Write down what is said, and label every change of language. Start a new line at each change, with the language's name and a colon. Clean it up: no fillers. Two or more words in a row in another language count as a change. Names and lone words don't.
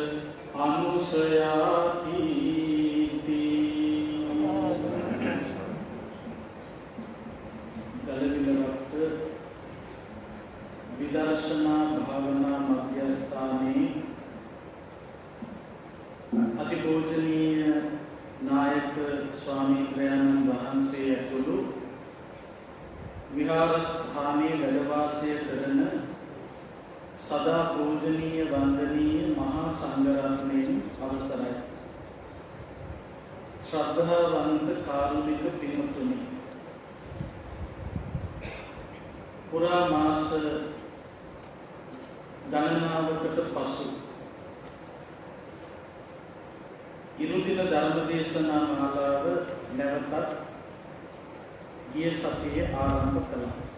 Sinhala: අනුසයාති ගල්විලවත් විදර්ශනා භාවනා මධ්‍යස්ථානේ අතිපූජනීය නායක ස්වාමී දයානන්ද वහන්සේ ඇතුළු විහාරස්ථානයේ වැඩ කරන සදා පූජනීය වන්දනීය මහා සංඝරත්නයන් අවසරයි. ශ්‍රද්ධාවන්ත කාරුණික පින්තුනි, පුරා මාස ගණනාවකට පසු ඉරුදින ධර්ම දේශනා මාලාව නැවතත් ගිය සතියේ ආරම්භ කළා.